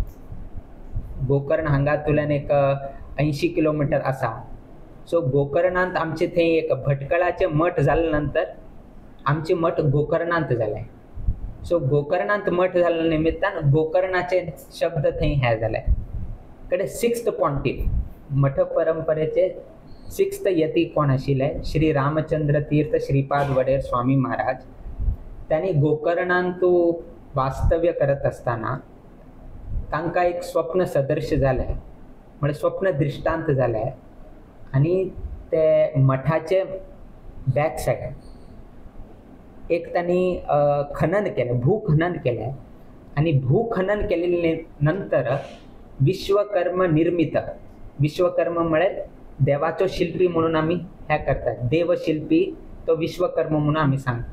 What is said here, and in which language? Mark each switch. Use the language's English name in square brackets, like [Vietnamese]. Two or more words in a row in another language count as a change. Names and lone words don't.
[Konkani] गोकर्ण हांगातल्यान एक 80 किलोमीटर आसा. सो गोकर्णांत आमचे थंय एक भटकळाचे मठ जाले नंतर आमचे मठ गोकर्णांत जाले. सो गोकर्णांत मठ जाल्या निमित्तान गोकर्णाचे शब्द थंय हे जाले. कडे 6th पॉन्टिफ मठ परंपरेचे 6th यती कोण आशिल्ले श्री रामचंद्र तीर्थ श्रीपाद वडेर स्वामी महाराज. त्यांनी गोकर्णांत वास्तव्य करत असताना तांकां एक स्वप्न सदृश जालें, म्हणजे स्वप्न दृष्टांत जालें. आणि ते मठाचे [English] back side [Konkani] एक त्यांनी खनन केलें, भूखनन केलें. आणि भूखनन केलेले नंतर विश्वकर्म निर्मित, विश्वकर्म म्हळ्यार देवाचो शिल्पी म्हणून आम्ही हे करतात, देवशिल्पी तो विश्वकर्म म्हणून आम्ही सांगतात.